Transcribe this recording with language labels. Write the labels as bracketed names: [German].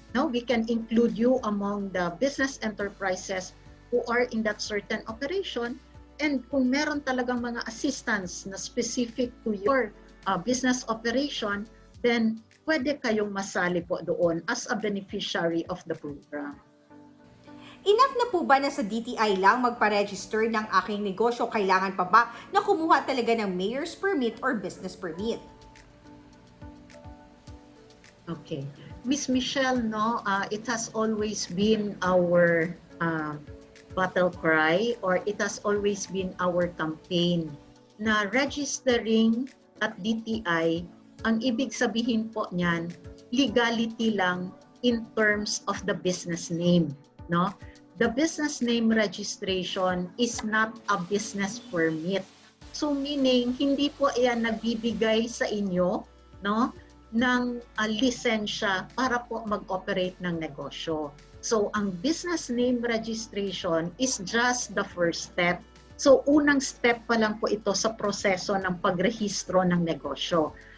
[English] we can include you among the business enterprises who are in that certain operation, and [Filipino] kung meron talagang mga assistance na [English] specific to your business operation, then [Filipino] pwede kayong masali po doon [English] as a beneficiary of the program. [Filipino] Enough na po ba na sa DTI lang magpa-register ng aking negosyo? Kailangan pa ba na kumuha talaga ng [English] mayor's permit or business permit? Okay. Miss Michelle, it has always been our battle cry or it has always been our campaign na registering at DTI, [Filipino] ang ibig sabihin po niyan, [English] legality lang in terms of the business name, no? The business name registration is not a business permit. [Filipino] So meaning, hindi po yan nagbibigay sa inyo, no, ng lisensya para po mag-operate ng negosyo. [English] So ang business name registration is just the first step. [Filipino] So unang step pa lang po ito sa proseso ng pagrehistro ng negosyo.